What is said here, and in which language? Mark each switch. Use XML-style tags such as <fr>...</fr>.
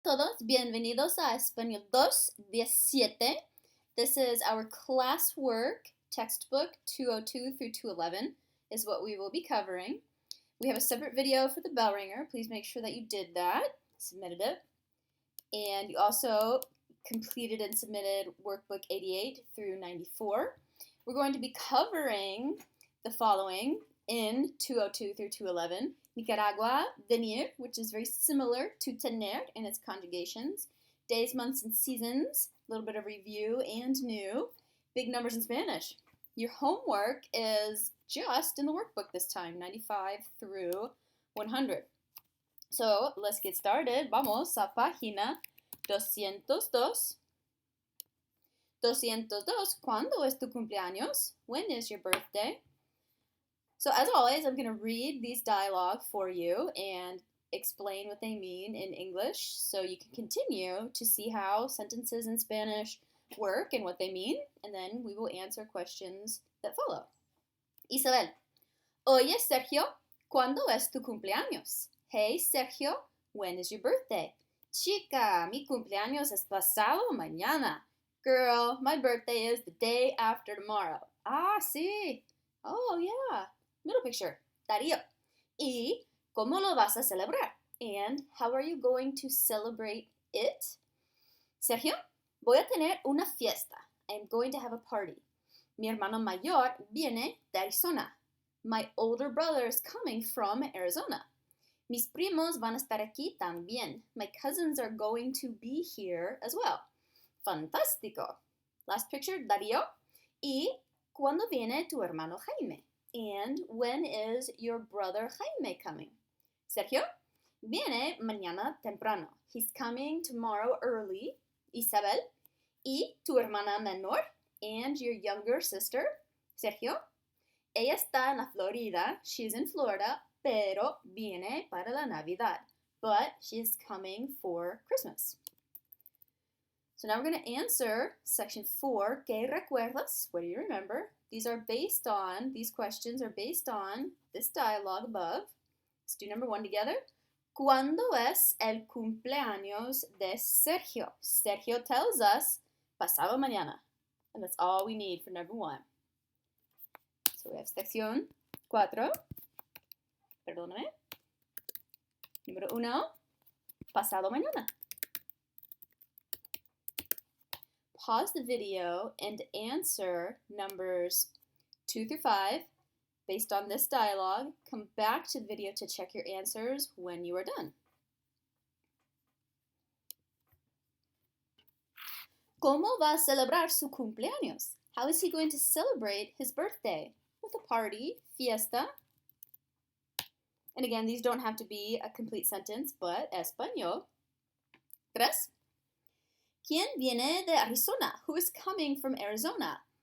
<es>todos, bienvenidos a Español 2:17.</es> <en>This is our Classwork textbook 202 through 211 is what we will be covering. We have a separate video for the bell ringer. Please make sure that you did that, submitted it. And you also completed and submitted workbook 88 through 94. We're going to be covering the following in 202 through 211. Nicaragua, venir, which is very similar to tener in its conjugations. Days, months, and seasons, a little bit of review and new. Big numbers in Spanish. Your homework is just in the workbook this time, 95 through 100. So let's get started.</en> <es>Vamos a página 202. 202, ¿cuándo es tu cumpleaños?</es> <en>When is your birthday? So as always, I'm going to read these dialogue for you and explain what they mean in English so you can continue to see how sentences in Spanish work and what they mean, and then we will answer questions that follow.</en> <es>Isabel, oye Sergio, ¿cuándo es tu cumpleaños?</es> <en>Hey Sergio, when is your birthday?</en> <es>Chica, mi cumpleaños es pasado mañana.</es> <en>Girl, my birthday is the day after tomorrow. Ah, sí. Oh, yeah. Middle picture. Darío.</en> <es>¿Y cómo lo vas a celebrar?</es> <en>And how are you going to celebrate it?</en> <es>Sergio, voy a tener una fiesta.</es> <en>I'm going to have a party.</en> <es>Mi hermano mayor viene de Arizona.</es> <en>My older brother is coming from Arizona.</en> <es>Mis primos van a estar aquí también.</es> <en>My cousins are going to be here as well. Fantástico. Last picture, Darío.</en> <es>¿Y cuándo viene tu hermano Jaime?</es> <en>And when is your brother Jaime coming?</en> <es>Sergio, viene mañana temprano.</es> <en>He's coming tomorrow early.</en> <es>Isabel, ¿y tu hermana menor?</es> <en>And your younger sister?</en> <es>Sergio, ella está en la Florida.</es> <en>She's in Florida,</en> <es>pero viene para la Navidad.</es> <en>But she's coming for Christmas. So now we're going to answer section 4,</en> <es>¿Qué recuerdas?</es> <en>What do you remember? These questions are based on this dialogue above. Let's do number 1 together.</en> <es>¿Cuándo es el cumpleaños de Sergio?</es> <en>Sergio tells us,</en> <es>pasado mañana.</es> <en>And that's all we need for number 1. So we have sección 4. Perdóname.</en> <es>Número 1, pasado mañana.</es> <en>Pause the video and answer numbers 2 through 5 based on this dialogue. Come back to the video to check your answers when you are done.</en> <es>¿Cómo va a celebrar su cumpleaños?</es> <en>How is he going to celebrate his birthday? With a party, fiesta. And again, these don't have to be a complete sentence, but español. 3.</en> <es>¿Quién viene de Arizona?</es> <en>Who is coming from Arizona?</en>